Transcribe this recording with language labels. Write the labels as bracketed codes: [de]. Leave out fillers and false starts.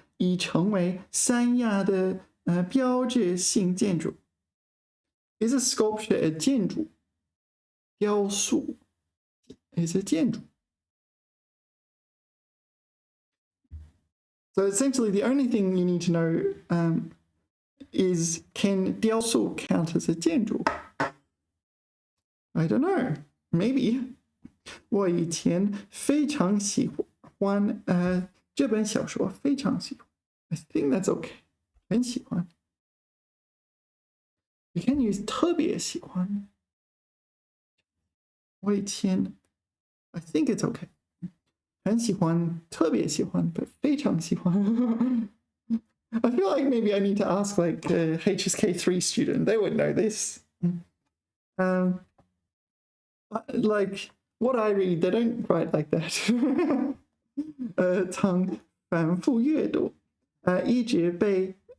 [zh] 已成为三亚的标志性建筑。 [en] Is a sculpture a 建筑？雕塑 is a 建筑。 So essentially, the only thing you need to know is can 雕塑 count as a 建筑? I don't know. Maybe. [zh] 我以前非常喜欢这本小说，非常喜欢。 [en] I think that's okay. [zh] 很喜欢。 [en] You can use [zh] 特别喜欢。我以前 [en] I think it's okay. [zh] 很喜欢，特别喜欢， [en] but [zh] 非常喜欢。 [en] I feel like maybe I need to ask like a HSK3 student. They would know this. Like what I read, they don't write like that. [zh] 曾反复阅读，一直被